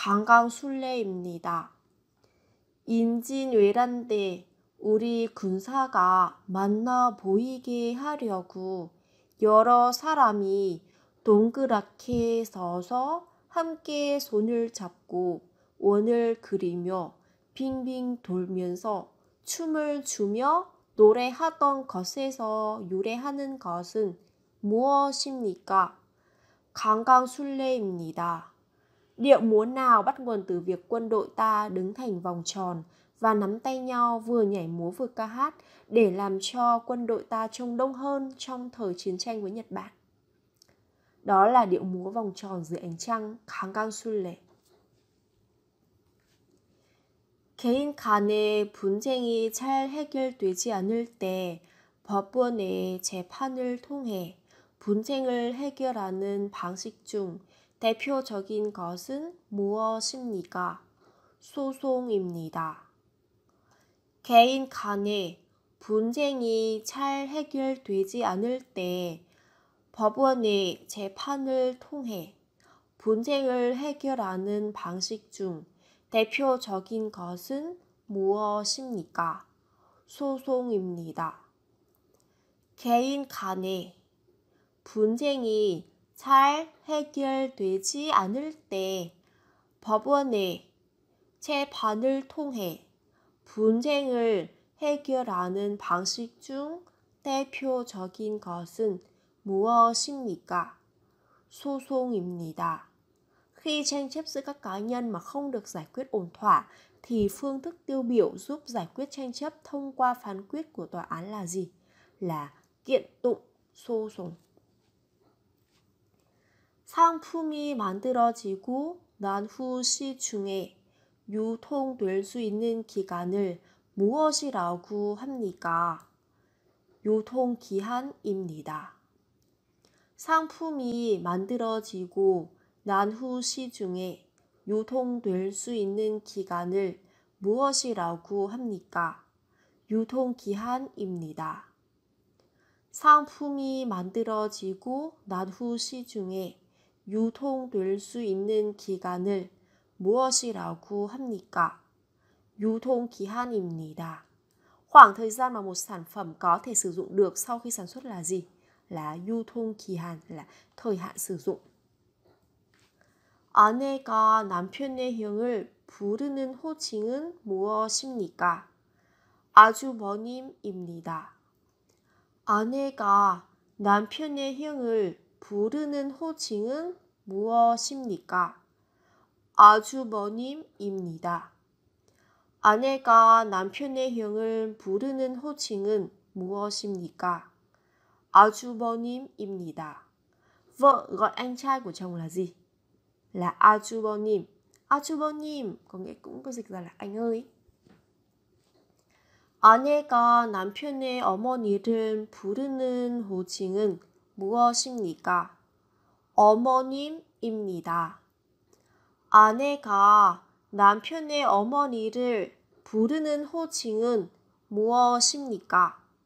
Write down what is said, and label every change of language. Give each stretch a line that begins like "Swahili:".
Korean: 강강술래입니다. 임진왜란 때 우리 군사가 만나 보이게 하려고 여러 사람이 동그랗게 서서 함께 손을 잡고 원을 그리며 빙빙 돌면서 춤을 추며 노래하던 것에서 유래하는 것은 무엇입니까? 강강술래입니다.
Vietnamese: Điệu múa nào bắt nguồn từ việc quân đội ta đứng thành vòng tròn và nắm tay nhau vừa nhảy múa vừa ca hát để làm cho quân đội ta trông đông hơn trong thời chiến tranh với Nhật Bản. Đó là điệu múa vòng tròn dưới ánh trăng, 강강술래.
Korean: 개인 간의 분쟁이 잘 해결되지 않을 때 법원의 재판을 통해 분쟁을 해결하는 방식 중 대표적인 것은 무엇입니까? 소송입니다. 개인 간의 분쟁이 잘 해결되지 않을 때 법원의 재판을 통해 분쟁을 해결하는 방식 중 대표적인 것은 무엇입니까? 소송입니다. 개인 간의 분쟁이 잘 해결되지 않을 때 법원의 재판을 통해 분쟁을 해결하는 방식 중 대표적인 것은 무엇입니까? 소송입니다.
Vietnamese: Khi tranh chấp giữa các cá nhân mà không được giải quyết ổn thỏa thì phương thức tiêu biểu giúp giải quyết tranh chấp thông qua phán quyết của tòa án là gì? Là kiện tụng, 소송.
Korean: 상품이 만들어지고 난 후 시중에 유통될 수 있는 기간을 무엇이라고 합니까? 유통기한입니다. 상품이 만들어지고 난 후 시중에 유통될 수 있는 기간을 무엇이라고 합니까? 유통기한입니다. 상품이 만들어지고 난 후 시중에 유통될 수 있는 기간을 무엇이라고 합니까? 유통기한입니다.
Vietnamese: Khoảng thời gian mà một sản phẩm có thể sử dụng được sau khi sản xuất là gì? Là 유통기한, là thời hạn sử dụng.
Korean: 아내가 남편의 형을 부르는 호칭은 무엇입니까? 아주버님입니다. 아내가 남편의 형을 부르는 호칭은 무엇입니까? 아주버님입니다. 아내가 남편의 형을 부르는 호칭은 무엇입니까? 아주버님입니다.
Vietnamese: Vợ gọi anh trai của chồng là gì? Là 아주버님. 아주버님 có nghĩa cũng có dịch ra là anh ơi.
Korean: 아내가 남편의 어머니를 부르는 호칭은 무엇입니까? 어머님입니다. 아내가 남편의 어머니를 부르는 호칭은 무엇입니까?